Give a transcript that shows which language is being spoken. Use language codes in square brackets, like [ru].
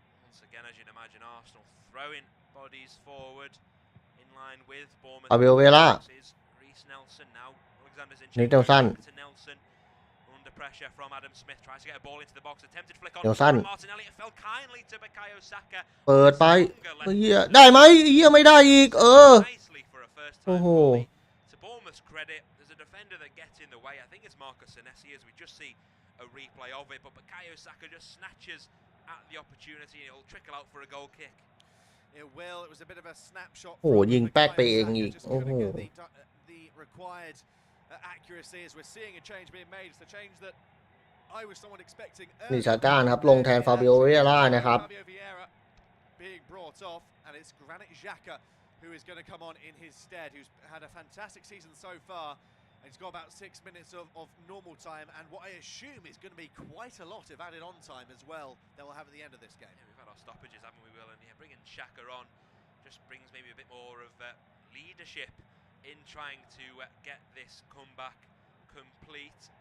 [en] Once again, as you'd imagine, Arsenal throwing bodies forward in line with Bournemouth. Reece Nelson now. Alexander Zinchenko to Nelson. Under pressure from Adam Smith, tries to get a ball into the box, attempted flick on Martinelli. It fell kindly to Bukayo Saka. [th] เปิดไปเฮียได้ไหมเฮียไม่ได้อีก [en] Nicely for a first time volley. To Bournemouth's credit, there's a defender that gets in the way. I think it's Marcus Senesi as we just see a replay of it, but Bukayo Saka just snatches at the opportunity and it'll trickle out for a goal kick. It will. It was a bit of a snapshot. [th] โอ้ยิงแป๊กไปเองอีกโอ้โห [en] The required accuracy as we're seeing a change being made. It's the change that I was somewhat expecting. [th] นี่ชาก้าครับลงแทนฟาบิโอเวร่านะครับ [en] being brought off, and it's Granit Xhaka who is going to come on in his stead, who's had a fantastic season so far. And he's got about 6 minutes of normal time, and what I assume is going to be quite a lot of added on time as well that we'll have at the end of this game. Yeah, we've had our stoppages, haven't we, Will? And yeah, bringing Xhaka on just brings maybe a bit more of leadership in trying to get this comeback complete.